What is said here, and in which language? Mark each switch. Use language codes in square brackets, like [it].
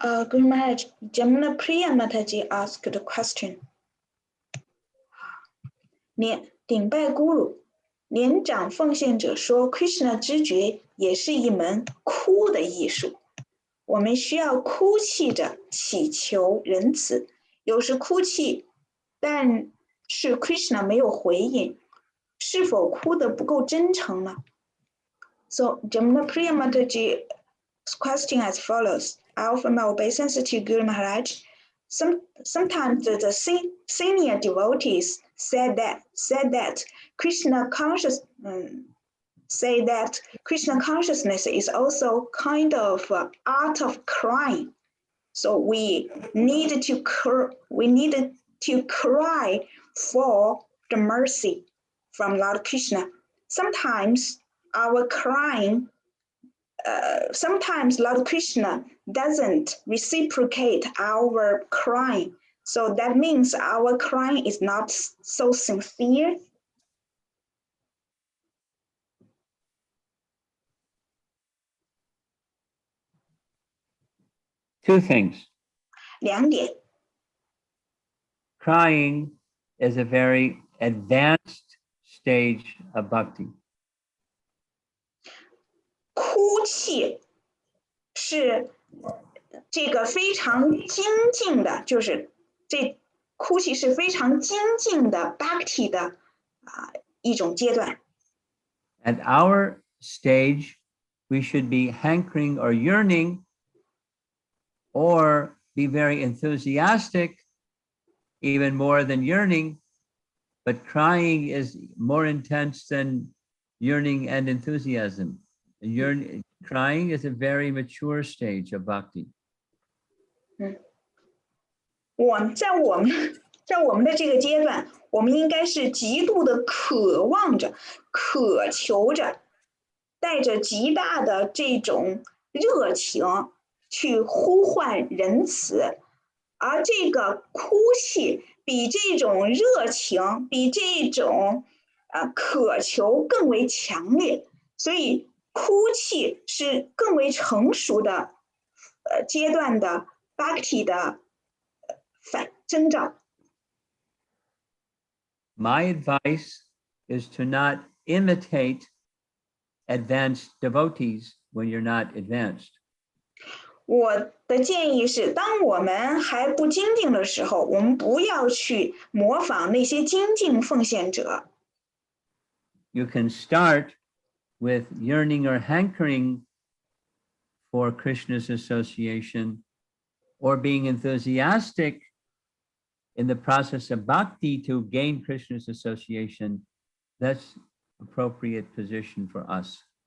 [en] Guru Maharaj, Jamuna Priya Mataji asked a question. [zh] 顶拜 Guru， 年长奉献者说 Krishna 知觉也是一门哭的艺术，我们需要哭泣着祈求仁慈，有时哭泣，但是 Krishna 没有回应，是否哭得不够真诚呢？ [en] So Jamuna Priya Mataji's question as follows. I offer my obeisance to Guru Maharaj. Sometimes the senior devotees said that Krishna consciousness is also kind of art of crying. So we needed to cry for the mercy from Lord Krishna. Sometimes our crying sometimes Lord Krishna doesn't reciprocate our crying. So that means our crying is not so sincere. Two things. [zh] 2点， [en] Crying is a very advanced stage of bhakti. [zh] 哭泣是这个非常精进的，就是这哭泣是非常精进的 bhakti 的一种阶段。 [en] At our stage, we should be hankering or yearning or be very enthusiastic, even more than yearning, but crying is more intense than yearning and enthusiasm. Crying is a very mature stage of bhakti. [zh] 在我们的这个阶段，我们应该是极度的渴望着、渴求着，带着极大的这种热情去呼唤仁慈，而这个哭泣比这种热情、比这种渴求更为强烈，所以哭泣是更为成熟的阶段的 bhakti 的征兆。 [en] My advice is to not imitate advanced devotees when you're not advanced. [zh] 我的建议是，当我们还不精进的时候，我们不要去模仿那些精进奉献者。 [en] You can start with yearning or hankering for Krishna's association or being enthusiastic in the process of bhakti to gain Krishna's association. That's appropriate position for us.